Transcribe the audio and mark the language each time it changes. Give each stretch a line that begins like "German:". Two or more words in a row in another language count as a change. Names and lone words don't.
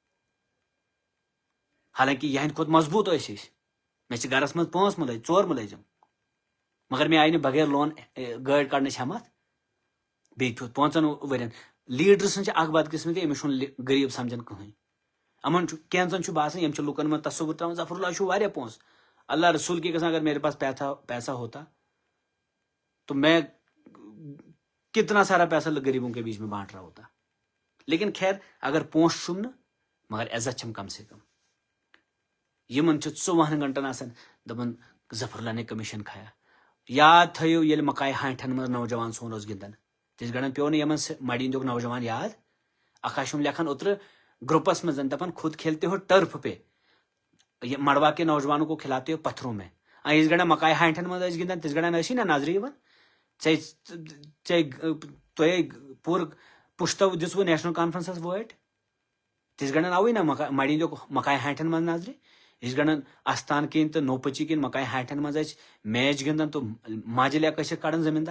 Kashmiri: حالانکہ یہندِ کھۄتہٕ مضبوط ٲسۍ أسۍ مےٚ چھِ گرس منٛز 4 مُلٲزِم مگر مےٚ آیہِ نہٕ بغیر لون گٲڑۍ کڑنٕچ ہٮ۪متھ بیٚیہِ کھیوٚت 5 ؤرین. لیڈر سٕنٛز چھِ اکھ بدقسمتی أمِس چھُنہٕ غریٖب سمجھان کٕہٕنۍ. یِمن چھُ کینٛژن چھُ باسان یِم چھِ لُکن منٛز تصور تراوان ظفر اللہ چھُ واریاہ پونٛسہٕ. اللہ رسول کی قسم اگر میرے پاس پیسہ ہوتا تو میں کتنا سارا پیسہ غریبوں کے بیچ میں بانٹ رہا ہوتا. لیکن خیر اگر پونٛسہٕ چھُم نہٕ مگر عزت چھم کم سے کم. یمن چھُ 24 گھنٹن آسان دپان
Urdu: ظفر اللہ نے کمیشن کھایا.
Kashmiri: یاد تھٲیِو ییٚلہِ مکاے ہانٹھن منٛز نوجوان سون اوس گِنٛدان تِژھ گڑن پیوٚو نہٕ یمن مڑی ہُنٛدُک نوجوان یاد. اکھ آسُم لیکھان اوترٕ گروپس منٛز دپان
Urdu: خود کھیلتے ہو ٹرف پہ یہ مڑوا کے نوجوانوں کو کھلاتے ہو پتھروں میں.
Kashmiri: یِژھ گڑن مکاے ہانٹھن منٛز ٲسۍ گِنٛدان تِژھ گڑن ٲسی نا نظرِ یِوان. تۄہے پوٗرٕ پُشتو دِژوٕ نیشنل کانفرنسس وٲٹۍ تِژھ گڑن آوٕے نا مڑی ہُنٛدُک مکاے ہانٹھن منٛز نظرِ. یِژھ گڑن استان کِنۍ تہٕ نوپچی کِنۍ مکاے ہانٹھن منٛز ٲسۍ میچ گِنٛدان تہٕ ماجہِ لیٚکھ ٲسِکھ کڑان زٔمیٖندار.